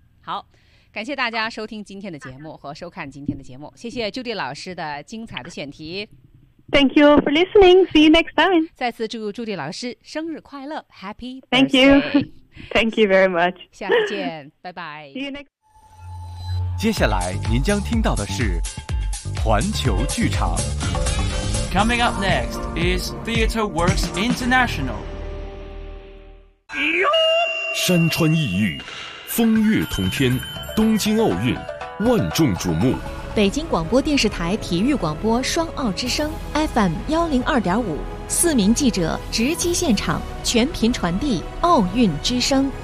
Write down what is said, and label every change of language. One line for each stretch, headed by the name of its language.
Chinese: 好，感谢大家收听今天的节目和收看今天的节目，谢谢 Judy 老师的精彩的选题。
English: Thank you for listening. See you next time.
Chinese: 再次祝 Judy 老师生日快乐，
English: Happy birthday. Thank you. Thank you very much.
Chinese: 下次见，拜拜。
English: See you next.
Chinese: 接下来您将听到的是环球剧场。
English: Coming up next is Theatre Works International.
Chinese: 山川异域，风月同天，东京奥运万众瞩目，北京广播电视台体育广播双奥之声 FM 102.5，四名记者直击现场，全频传递奥运之声。